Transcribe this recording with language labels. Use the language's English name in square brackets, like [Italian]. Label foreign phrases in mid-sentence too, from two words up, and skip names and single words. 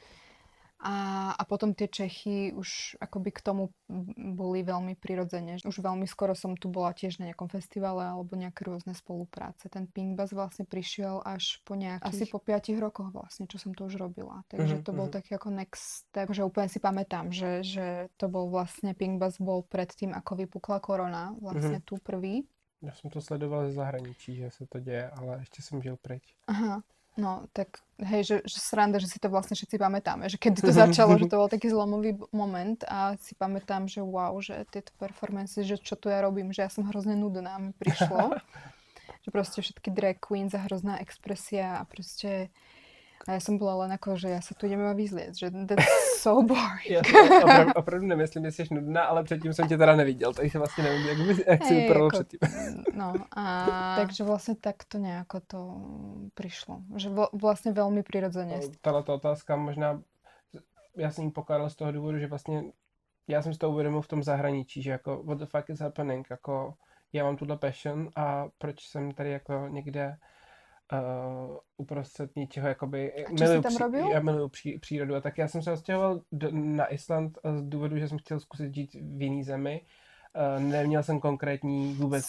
[Slovak] A potom tie Čechy už akoby k tomu boli veľmi prirodzene. Už veľmi skoro som tu bola tiež na nejakom festivale alebo nejaké rôzne spolupráce. Ten Pink Bus vlastne prišiel až po asi po 5 rokoch vlastne, čo som to už robila. Takže to bol taký ako [English] next step, [Slovak] že úplne si pamätám, že to bol vlastne Pink Bus bol predtým, ako vypukla korona, vlastne tu prvý. Ja som to sledoval [Czech] ze zahraničí, [Slovak] že sa to deje, ale ešte som žil preč. Aha. No, tak hej, že sranda, že si to vlastne všetci pamätáme, že kedy to začalo, že to bol taký zlomový moment a si pamätám, že wow, že tieto performances, že čo tu ja robím, že ja som hrozne nudná, mi prišlo. Že proste všetky [English] drag queens [Slovak] a hrozná expresia a proste a ja som bola len ako, že ja sa tu idem vyzliecť, že [English] that's so boring. [Czech] Já opravdu nemyslím, že jsi nudná, ale předtím jsem tě teda neviděl, takže vlastně nevím, jak si vypadalo předtím. [Slovak] No a takže vlastne takto nejako to prišlo. Že vlastne veľmi prirodzene. [Czech] Tato otázka možná, já jsem ji pokládal z toho důvodu, že vlastně já jsem si to uvědomil v tom zahraničí, že jako [English] what the fuck is happening, [Czech] jako já mám tuhle passion a proč jsem tady jako někde uprostřed něčeho, jakoby... [Slovak] A čo si tam robil? [Czech] Já miluju přírodu a tak já jsem se odstěhoval na Island z důvodu, že jsem chtěl zkusit žít v jiný zemi. Neměl jsem konkrétní vůbec